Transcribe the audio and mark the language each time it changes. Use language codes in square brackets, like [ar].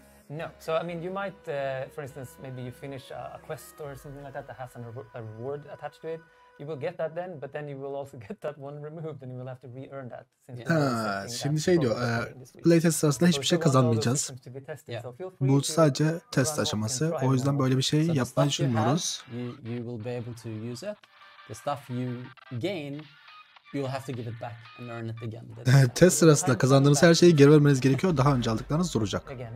[en] No, so I mean, you might, for instance, maybe you finish a quest or something like that has a reward attached to it. You will get that then, but then you will also get that one removed, and you will have to re-earn that. [tr] Şimdi şey diyor, playtest sırasında hiçbir şey kazanmayacağız. Bu sadece test aşaması. O yüzden böyle bir şey yapmayı düşünmüyoruz. [en] You will be able to use it. The stuff you gain, you'll have to give it back and earn it again. [tr] Test sırasında kazandığınız her şeyi geri vermeniz gerekiyor. Daha önce aldıklarınız duracak.